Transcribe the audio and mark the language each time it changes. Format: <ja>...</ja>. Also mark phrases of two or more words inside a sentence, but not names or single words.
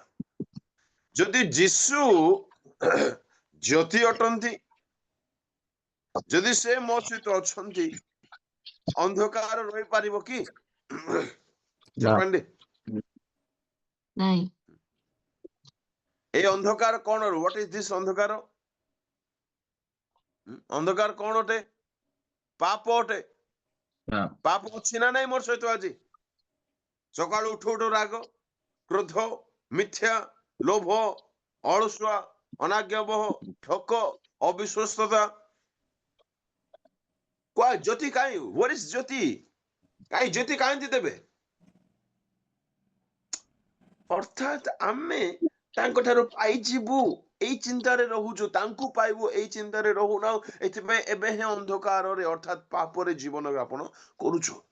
<or>ଯଦି ଯୀଶୁ ଜ୍ୟୋତି ଅଟନ୍ତି, ଯଦି ସେ ମୋ ସହିତ ଅଛନ୍ତି, ଅନ୍ଧକାର ରହିପାରିବ କି? ନା చెప్పండి। ନାଇଁ এই ଅନ୍ଧକାର କଣ?</or> <en>What is this ଅନ୍ଧକାର?</en> <or>ଅନ୍ଧକାର କଣ ଅଟେ? ପାପ ଅଟେ। ନା ପାପ ଅଛି ନା ନାଇଁ ମୋର ସହିତ ଆଜି? ସକାଳୁ ଉଠୁ ଉଠୁ ରାଗ, କ୍ରୋଧ, ମିଥ୍ୟା, ଲୋଭ, ଅଳସୁଆ, ଅନାଜ୍ଞାବହ, ଠକ, ଅବିଶ୍ୱସ୍ତତା। ଜ୍ୟୋତି କାହିଁ?</or> <en>What is ଜ୍ୟୋତି?</en> <or>କାହିଁ ଜ୍ୟୋତି କାହିଁକି ଦେବେ? ଅର୍ଥାତ୍ ଆମେ ତାଙ୍କ ଠାରୁ ପାଇଯିବୁ ଏଇ ଚିନ୍ତାରେ ରହୁଛୁ, ତାଙ୍କୁ ପାଇବୁ ଏଇ ଚିନ୍ତାରେ ରହୁନାଉ। ଏଥିପାଇଁ ଏବେ ହିଁ ଅନ୍ଧକାରରେ ଅର୍ଥାତ୍ ପାପରେ ଜୀବନ ଯାପନ କରୁଛୁ।</or>